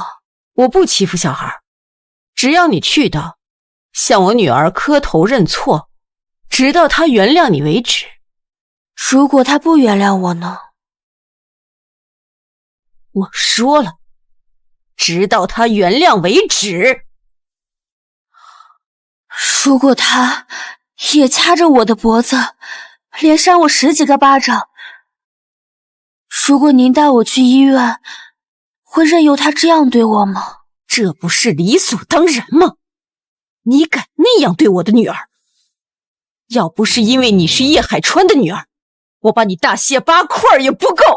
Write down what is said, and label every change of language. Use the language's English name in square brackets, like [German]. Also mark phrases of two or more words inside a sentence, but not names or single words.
[Chinese] 我不欺負小孩，只要你去到，向我女兒磕頭認錯，直到她原諒你為止。如果她不原諒我呢？我說了，直到她原諒為止。如果他也掐着我的脖子，連扇我10幾個巴掌，如果您帶我去醫院，會任由他這樣對我嗎？這不是理所當然嗎？你敢那樣對我的女兒？要不是因為你是葉海川的女兒，我把你大卸8塊也不夠。